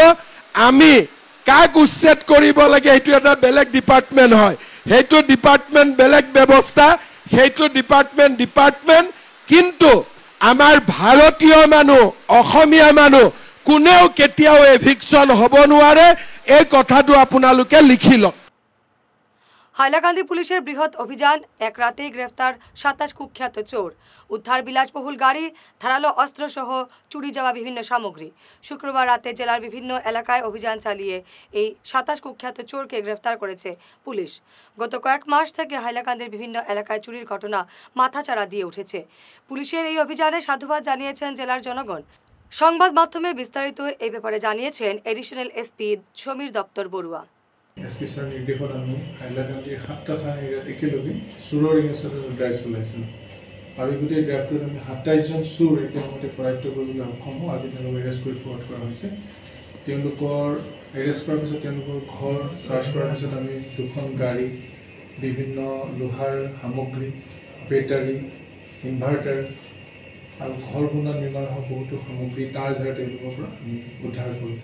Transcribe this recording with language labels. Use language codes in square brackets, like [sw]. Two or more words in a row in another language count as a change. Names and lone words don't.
[as] আমি কাক উচ্ছেদ কৰিব লাগে সেইটো এটা বেলেগ ডিপাৰ্টমেণ্ট হয়, সেইটো ডিপাৰ্টমেণ্ট বেলেগ ব্যৱস্থা, সেইটো ডিপাৰ্টমেণ্ট। কিন্তু আমাৰ ভাৰতীয় মানুহ, অসমীয়া মানুহ কোনেও কেতিয়াও এভিকশন হ'ব নোৱাৰে, এই কথাটো আপোনালোকে লিখি লওক। [bn] হাইলাকান্দি পুলিশের বৃহৎ অভিযান, এক রাতেই গ্রেফতার 27 কুখ্যাত চোর। উদ্ধার বিলাসবহুল গাড়ি, ধারালো অস্ত্র সহ চুরি যাওয়া বিভিন্ন সামগ্রী। শুক্রবার রাতে জেলার বিভিন্ন এলাকায় অভিযান চালিয়ে এই 27 কুখ্যাত চোরকে গ্রেফতার করেছে পুলিশ। গত কয়েক মাস থেকে হাইলাকান্দির বিভিন্ন এলাকায় চুরির ঘটনা মাথাচাড়া দিয়ে উঠেছে। পুলিশের এই অভিযানে সাধুবাদ জানিয়েছেন জেলার জনগণ। সংবাদ মাধ্যমে বিস্তারিত এই ব্যাপারে জানিয়েছেন [en] additional SP [bn] সমীর দপ্তর বড়ুয়া। [en] SP sir [as] নিৰ্দেশত আমি হাইলাকান্দিৰ 7টা থানা এৰিয়াত একেলগে চোৰৰ এগেইনষ্টত ড্ৰাইভ চলাইছিলোঁ আৰু এই গোটেই ড্ৰাইভটোত আমি 27জন চোৰ একেলগতে কৰায়ত্ব কৰিবলৈ সক্ষম হওঁ। আজি তেওঁলোকক এৰেষ্ট কৰি ফৰৱাৰ্ড কৰা হৈছে। তেওঁলোকৰ এৰেষ্ট কৰাৰ পিছত তেওঁলোকৰ ঘৰ চাৰ্চ কৰাৰ পিছত আমি 2খন গাড়ী, বিভিন্ন লোহাৰ সামগ্ৰী, বেটাৰী, ইনভাৰ্টাৰ আৰু ঘৰ বনোৱা নিৰ্মাণ হোৱা বহুতো সামগ্ৰী তাৰ জেগা তেওঁলোকৰ পৰা আমি উদ্ধাৰ কৰোঁ।